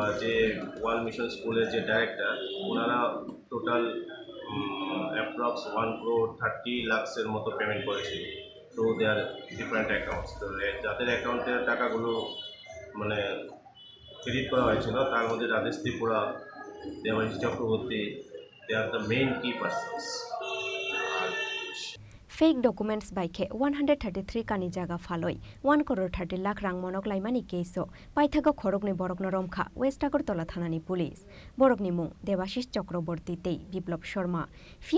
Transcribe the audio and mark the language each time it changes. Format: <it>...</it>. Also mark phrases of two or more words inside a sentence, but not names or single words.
<bn>যে ওয়ার্ল্ড মিশন স্কুলের যে ডাইরেক্টর, ওনারা</bn> <en>total approx</en> <bn>1.30 লাখের মতো পেমেন্ট করেছিল।</bn> <en>তো they are different accounts.</en> <bn>তো যাদের অ্যাকাউন্টের টাকাগুলো মানে ক্রেডিট করা হয়েছিল, তার মধ্যে রাজেশ ত্রিপুরা, দেবাশিস চক্রবর্তী,</bn> <en>they are the main key persons.</en> <trp>Fake documents baike 133 Kani Jaga Phalwi 1 crore 30 lakh rang Monokmani keso paithago khorokni borokno romkha West Agartala thanani police borokni mung Debashis Chakraborty tei Biplop Sharma Fia</trp>